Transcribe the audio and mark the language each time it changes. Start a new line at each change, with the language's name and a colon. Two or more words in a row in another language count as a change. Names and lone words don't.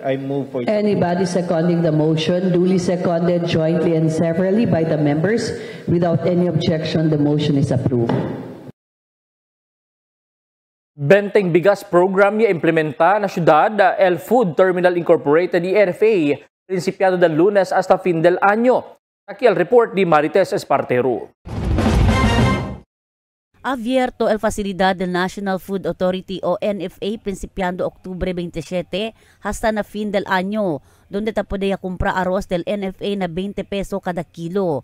English: I move for... Anybody seconding the motion, duly seconded jointly and severally by the members. Without any objection, the motion is approved.
Filipino: Benteng bigas
Chavacano: program ya implementa na syudad El Food Terminal Incorporated y NFA, principiado del Lunes hasta fin del año. Aquí el report de Marites Espartero. Abierto el facilidad del National Food Authority o NFA principiando Octubre 27 hasta na fin del año, donde te puede comprar arroz del NFA na 20 peso cada kilo.